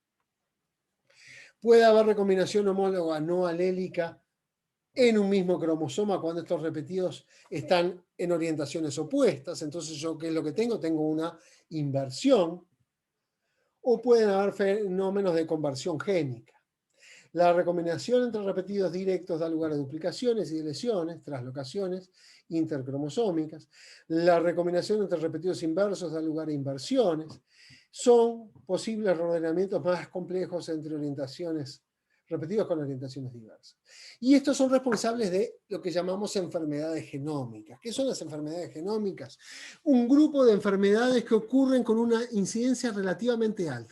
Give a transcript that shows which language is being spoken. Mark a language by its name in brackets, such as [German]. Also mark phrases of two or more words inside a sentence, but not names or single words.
[Spanish] Puede haber recombinación homóloga no alélica en un mismo cromosoma cuando estos repetidos están en orientaciones opuestas. Entonces, ¿yo qué es lo que tengo? Tengo una inversión. O pueden haber fenómenos de conversión génica. La recombinación entre repetidos directos da lugar a duplicaciones y deleciones, translocaciones intercromosómicas. La recombinación entre repetidos inversos da lugar a inversiones. Son posibles reordenamientos más complejos entre orientaciones repetidos con orientaciones diversas. Y estos son responsables de lo que llamamos enfermedades genómicas. ¿Qué son las enfermedades genómicas? Un grupo de enfermedades que ocurren con una incidencia relativamente alta.